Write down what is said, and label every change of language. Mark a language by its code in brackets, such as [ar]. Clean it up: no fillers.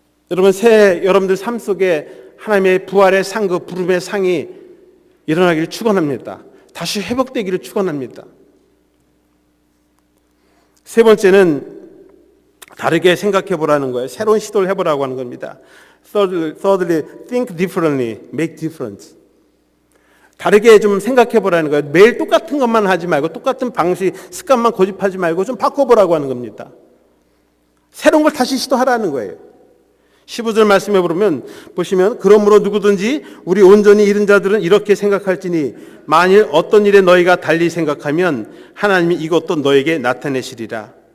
[ko] 여러분들 삶 속에 하나님의 부활의 상급, 부름의 상이 일어나기를 축원합니다. 다시 회복되기를 축원합니다. 세 번째는 다르게 생각해 보라는 거예요. 새로운 시도를 해보라고 하는 겁니다. [en] Thirdly, think differently, make difference. [ko] 다르게 좀 생각해 보라는 거예요. 매일 똑같은 것만 하지 말고 똑같은 방식, 습관만 고집하지 말고 좀 바꿔보라고 하는 겁니다. 새로운 걸 다시 시도하라는 거예요. 15절 말씀에 보시면 그러므로 누구든지 우리 온전히 잃은 자들은 이렇게 생각할지니 만일 어떤 일에 너희가 달리 생각하면 하나님이 이것도 너에게 나타내시리라.